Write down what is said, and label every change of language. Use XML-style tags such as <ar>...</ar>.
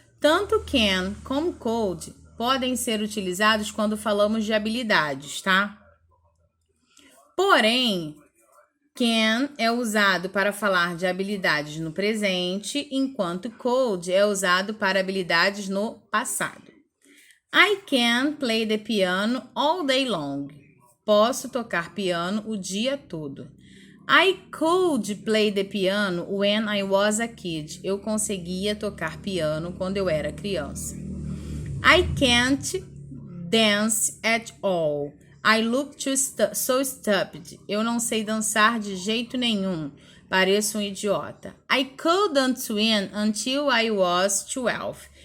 <pt>Tanto can como could podem ser utilizados quando falamos de habilidades, tá? Porém, can é usado para falar de habilidades no presente, enquanto could é usado para habilidades no passado.</pt> <en>I can play the piano all day long.</en> <pt>Posso tocar piano o dia todo.</pt> <en>I could play the piano when I was a kid.</en> <pt>Eu conseguia tocar piano quando eu era criança.</pt> <en>I can't dance at all. I look so stupid.</en> <pt>Eu não sei dançar de jeito nenhum. Pareço um idiota.</pt> <en>I couldn't swim until I was 12.</en>